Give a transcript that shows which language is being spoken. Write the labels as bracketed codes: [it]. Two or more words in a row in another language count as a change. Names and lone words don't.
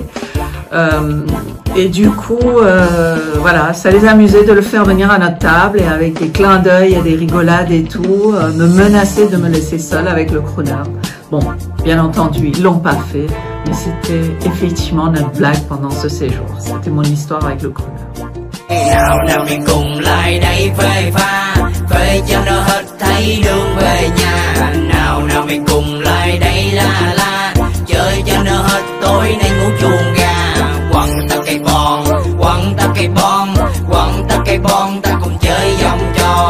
[fr] Et du coup, voilà, ça les amusait de le faire venir à notre table et avec des clins d'œil et des rigolades et tout, me menacer de me laisser seule avec le crooner. Bon, bien entendu, ils l'ont pas fait, mais c'était effectivement notre blague pendant ce séjour. C'était mon histoire avec le crooner. [vi] Nào mình cùng lại đây phê pha, phê cho nó hết thấy đường về nhà. Nào mình cùng lại đây la la, chơi cho nó hết tối nay ngủ chuồng gà. Quăng ta cây bon, quăng ta cây bon, quăng ta cây bon, ta cùng chơi vòng tròn.